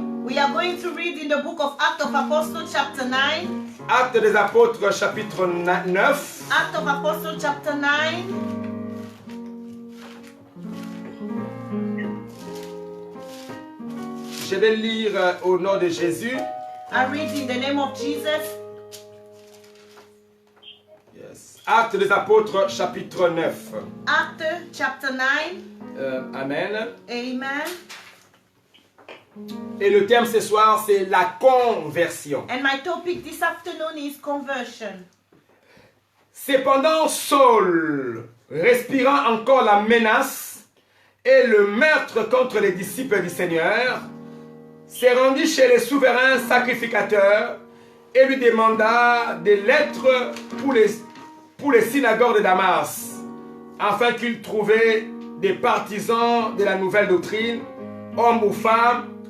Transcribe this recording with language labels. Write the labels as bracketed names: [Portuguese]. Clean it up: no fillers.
[English] We are going to read in the book of Acts of Apostles chapter 9. [French] Actes des Apôtres, chapitre 9. [English] Acts of Apostles chapter 9. [French] Je vais lire au nom de Jésus. [English] I read in the name of Jesus. Yes. [French] Actes des Apôtres, chapitre 9. [English] Acts chapter 9. Amen. Amen. [French] Et le thème ce soir, c'est la conversion. [English] And my topic this afternoon is conversion. [French] Cependant, Saul, respirant encore la menace et le meurtre contre les disciples du Seigneur, s'est rendu chez les souverains sacrificateurs et lui demanda des lettres pour les synagogues de Damas, afin qu'il trouvait des partisans de la nouvelle doctrine, hommes ou femmes.